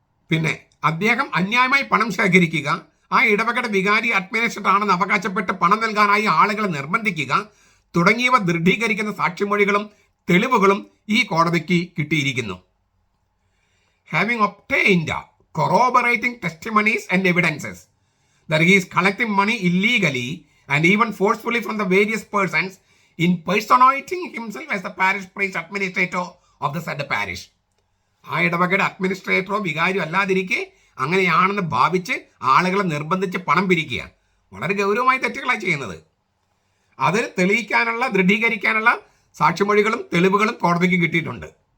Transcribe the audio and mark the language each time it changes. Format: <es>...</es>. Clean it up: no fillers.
<ml>പിന്നെ അദ്ദേഹം അന്യായമായി പണം ശേഖരിക്കുക, ആ ഇടവകയുടെ വികാരി അഡ്മിനിസ്ട്രേറ്റർ ആണെന്ന് അവകാശപ്പെട്ട് പണം നൽകാനായി ആളുകളെ നിർബന്ധിക്കുക തുടങ്ങിയവ ദൃഢീകരിക്കുന്ന സാക്ഷിമൊഴികളും തെളിവുകളും ഈ കോടതിക്ക് കിട്ടിയിരിക്കുന്നു.</ml> <en>Having obtained corroborating testimonies and evidences that he is collecting money illegally and even forcefully from the various persons, impersonating himself as the parish priest administrator of the said parish.</en> <ml>ആ ഇടവകയുടെ അഡ്മിനിസ്ട്രേറ്ററോ വികാരിയോ അല്ലാതിരിക്കെ അങ്ങനെയാണെന്ന് ഭാവിച്ച് ആളുകളെ നിർബന്ധിച്ച് പണം പിരിക്കുക വളരെ ഗൗരവമായ തെറ്റുകളായി ചെയ്യുന്നത്. അത് തെളിയിക്കാനുള്ള ദൃഢീകരിക്കാനുള്ള സാക്ഷിമൊഴികളും തെളിവുകളും കോടതിക്ക് കിട്ടിയിട്ടുണ്ട്.</ml>